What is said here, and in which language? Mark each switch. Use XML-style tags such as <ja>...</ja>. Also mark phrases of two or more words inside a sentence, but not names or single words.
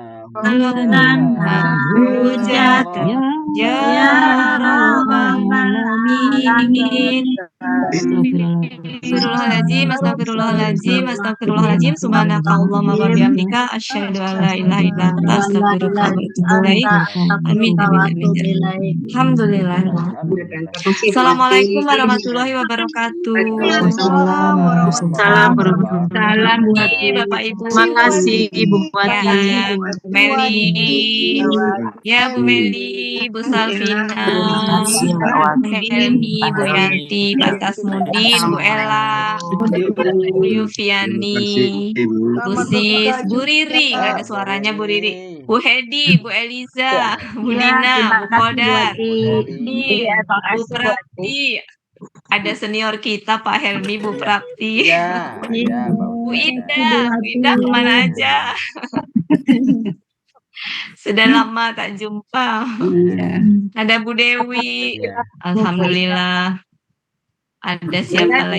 <ar>حجة يا رب العالمين. أستغفر الله العظيم، أستغفر الله العظيم, سبحانك اللهم وبحمدك، أشهد أن لا إله إلا أنت، أستغفرك وأتوب إليك. آمين، آمين، آمين. الحمد لله. السلام عليكم ورحمة الله وبركاته. وعليكم السلام ورحمة الله وبركاته.</ar> <id>Salam nih Bapak Ibu. Makasih Ibu Wati. Ya, Bu Meli, ya Bu Meli, Bu Salvina, Bu Helmi, Bu Yanti, Pak Tasmudin, Bu Ella, Bu Yufiani, Bu Sis, Bu Riri, nggak ada suaranya Bu Riri, Bu Hedi, Bu Eliza, Bu Lina, Bu Kodar, Bu Prapti, ada senior kita Pak Helmi, Bu Prapti, Ya, ya, Bu Ida kemana aja? Sudah lama tak jumpa. Iya. Ada Bu Dewi, ya. alhamdulillah. Ada siapa lagi?</id>